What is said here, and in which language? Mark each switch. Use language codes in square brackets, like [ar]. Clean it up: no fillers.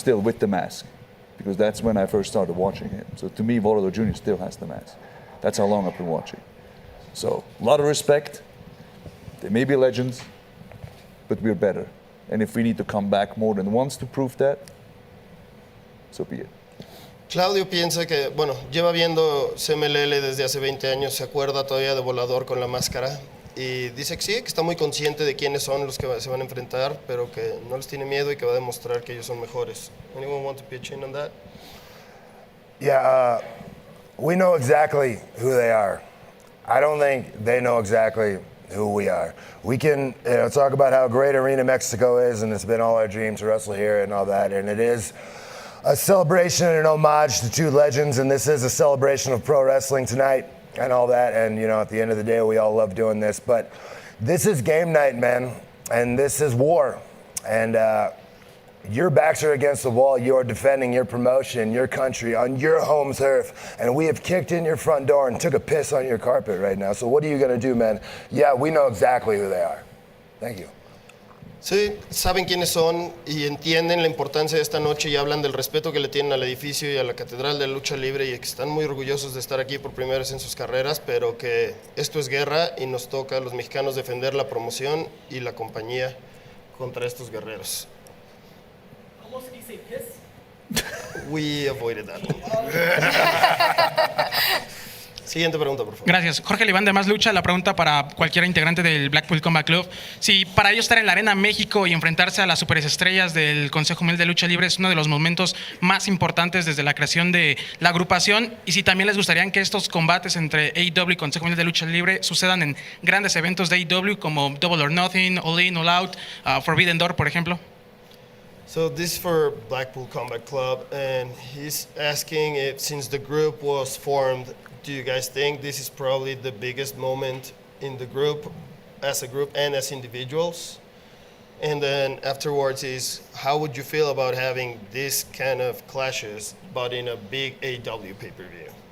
[en] still with the mask, because that's when I first started watching him. So to me, Volador Jr. still has the mask. That's how long I've been watching. So a lot of respect. They may be legends, but we're better. And if we need to come back more than once to prove that, so be it. [es] Claudio piensa que, bueno, lleva viendo CMLL desde hace 20 años, se acuerda todavía de Volador con la máscara y dice que sí, que está muy consciente de quiénes son los que se van a enfrentar, pero que no les tiene miedo y que va a demostrar que ellos son mejores. [en] Anyone want to pitch in on that? Yeah, we know exactly who they are. I don't think they know exactly who we are. We can talk about how great Arena Mexico is, and it's been all our dream to wrestle here and all that, and it is a celebration and an homage to two legends, and this is a celebration of pro wrestling tonight and all that, and at the end of the day, we all love doing this, but this is game night, man, and this is war, and your backs are against the wall. You're defending your promotion, your country, on your home turf, and we have kicked in your front door and took a piss on your carpet right now, so what are you going to do, man? Yeah, we know exactly who they are. Thank you. [es] Sí, saben quiénes son y entienden la importancia de esta noche y hablan del respeto que le tienen al edificio y a la Catedral de la Lucha Libre y que están muy orgullosos de estar aquí por primera vez en sus carreras, pero que esto es guerra y nos toca a los mexicanos defender la promoción y la compañía contra estos guerreros. [en] Almost did you say piss? We avoided that. [es] Siguiente pregunta, por favor. Gracias. Jorge Liván de Más Lucha, la pregunta para cualquier integrante del Blackpool Combat Club. Si para ellos estar en la Arena México y enfrentarse a las superestrellas del Consejo Mundial de Lucha Libre es uno de los momentos más importantes desde la creación de la agrupación, y si también les gustaría que estos combates entre AEW y Consejo Mundial de Lucha Libre sucedan en grandes eventos de AEW como Double or Nothing, All In, All Out, Forbidden Door, por ejemplo. [en] So this is for Blackpool Combat Club, and he's asking if since the group was formed, do you guys think this is probably the biggest moment in the group, as a group and as individuals? And then afterwards is, how would you feel about having this kind of clashes, but in a big AEW pay-per-view?